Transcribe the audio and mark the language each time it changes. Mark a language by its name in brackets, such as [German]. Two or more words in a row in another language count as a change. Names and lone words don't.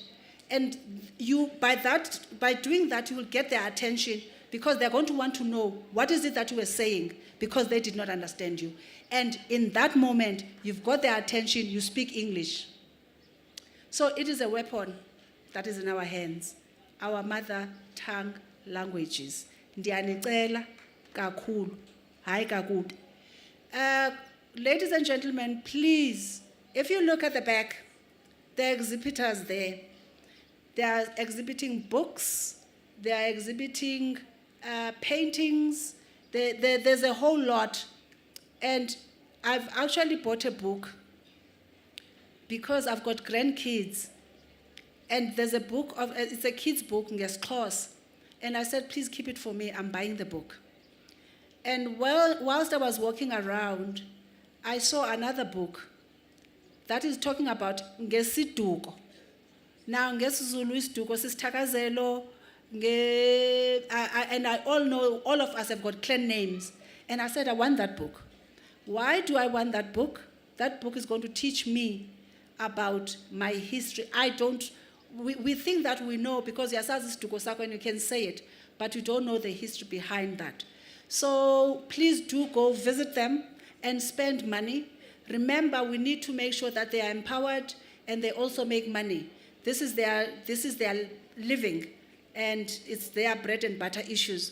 [English] And you, by doing that, you will get their attention, because they're going to want to know what is it that you were saying, because they did not understand you. And in that moment, you've got their attention, you speak English. So it is a weapon that is in our hands, our mother tongue languages. [Xhosa] Ndiyanicela kakhulu, hayi kakubi. [English] Ladies and gentlemen, please, if you look at the back, there are exhibitors there. They are exhibiting books, they are exhibiting paintings, there's a whole lot. And I've actually bought a book because I've got grandkids. And there's a book, it's a kid's book, ngesiXhosa. And I said, please keep it for me, I'm buying the book. And whilst I was walking around, I saw another book that is talking about ngesiduko. Now, [Xhosa] ngesiZulu isiduko sisithakazelo, [English] and I all know, all of us have got clan names. And I said, I want that book. Why do I want that book? That book is going to teach me about my history. we think that we know because [Xhosa] yasazi isiduko sakho [English] and you can say it, but you don't know the history behind that. So please do go visit them and spend money. Remember, we need to make sure that they are empowered and they also make money. This is their living, and it's their bread and butter issues.